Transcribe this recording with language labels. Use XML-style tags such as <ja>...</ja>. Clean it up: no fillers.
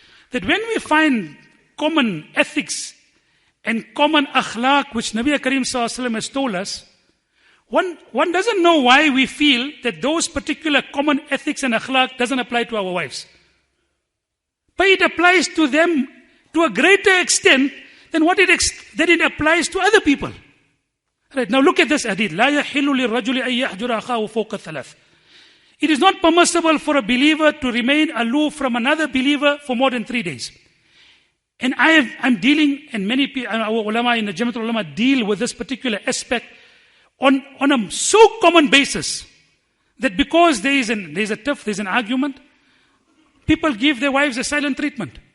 <en>That when we find common ethics and common akhlaq, which Nabi Karim Sallallahu Alaihi Wasallam has told us, one doesn't know why we feel that those particular common ethics and akhlaq doesn't apply to our wives. But it applies to them to a greater extent than that it applies to other people. Right, now look at this hadith.</en> <ar>لا يحل للرجل أن يحجر أخاه فوق الثلاث.</ar> <en>It is not permissible for a believer to remain aloof from another believer for more than 3 days. And I'm dealing, and many people, our ulama in the Jamaat ulama deal with this particular aspect on a so common basis that because there's an argument, people give their wives a silent treatment.</en>